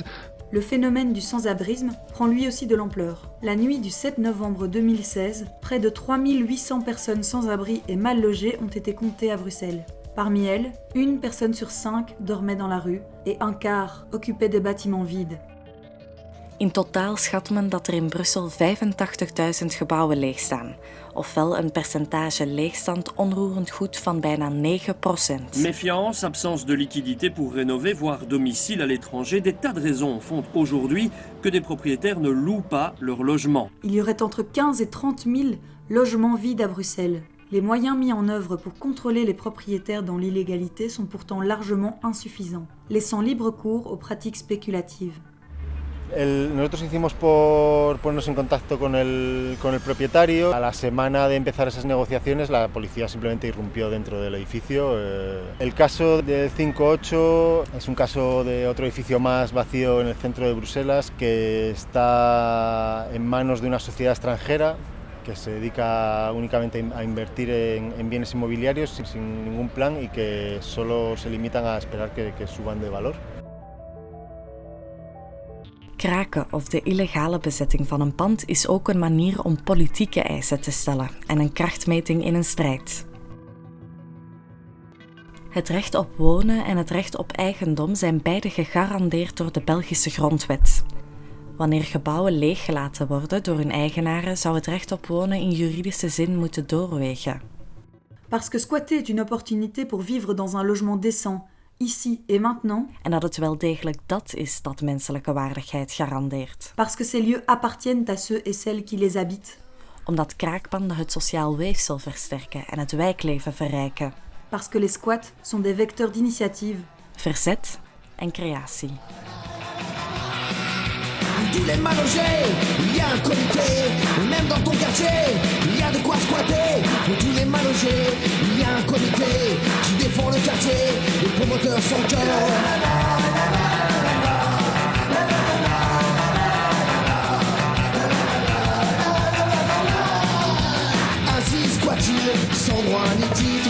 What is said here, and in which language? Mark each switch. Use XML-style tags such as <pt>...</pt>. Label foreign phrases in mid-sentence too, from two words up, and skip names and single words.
<fr>Le phénomène du sans-abrisme prend lui aussi de l'ampleur. La nuit du 7 novembre 2016, près de 3 800 personnes sans abri et mal logées ont été comptées à Bruxelles. Parmi elles, 1 personne sur 5 dormait dans la rue et 1/4 occupait des bâtiments vides.</fr> <nl>In totaal schat men dat er in Brussel 85.000 gebouwen leegstaan, ofwel een percentage leegstand onroerend goed van bijna 9%.</nl> <fr>Méfiance, absence de liquidité pour rénover, voire domicile à l'étranger, des tas de raisons font aujourd'hui que des propriétaires ne louent pas leur logement. Il y aurait entre 15 et 30 000 logements vides à Bruxelles. Les moyens mis en œuvre pour contrôler les propriétaires dans l'illégalité sont pourtant largement insuffisants, laissant libre cours aux pratiques spéculatives.</fr> <es>Nosotros hicimos por ponernos en contacto con el propietario. A la semana de empezar esas negociaciones, la policía simplemente irrumpió dentro del edificio. El caso del 5-8 es un caso de otro edificio más vacío en el centro de Bruselas que está en manos de una sociedad extranjera que se dedica únicamente a invertir en bienes inmobiliarios sin ningún plan y que solo se limitan a esperar que suban de valor.</es> <nl>Kraken of de illegale bezetting van een pand is ook een manier om politieke eisen te stellen en een krachtmeting in een strijd. Het recht op wonen en het recht op eigendom zijn beide gegarandeerd door de Belgische grondwet. Wanneer gebouwen leeggelaten worden door hun eigenaren, zou het recht op wonen in juridische zin moeten doorwegen.</nl> <fr>Parce que squatter est une opportunité pour vivre dans un logement décent, ici et maintenant.</fr> <nl>En dat het wel degelijk dat is dat menselijke waardigheid garandeert.</nl> <fr>Parce que ces lieux appartiennent à ceux et celles qui les habitent.</fr> <nl>Omdat kraakpanden het sociaal weefsel versterken en het wijkleven verrijken.</nl> <fr>Parce que les squats sont des vecteurs d'initiative.</fr> <nl>Verzet en creatie.</nl> <fr>Tous les mal logés, il y a un comité. Même dans ton quartier, il y a de quoi squatter. Pour tous les mal logés, il y a un comité qui défend le quartier. Les promoteurs sont cœur. Ainsi squat-il, sans droit ni titre.</fr>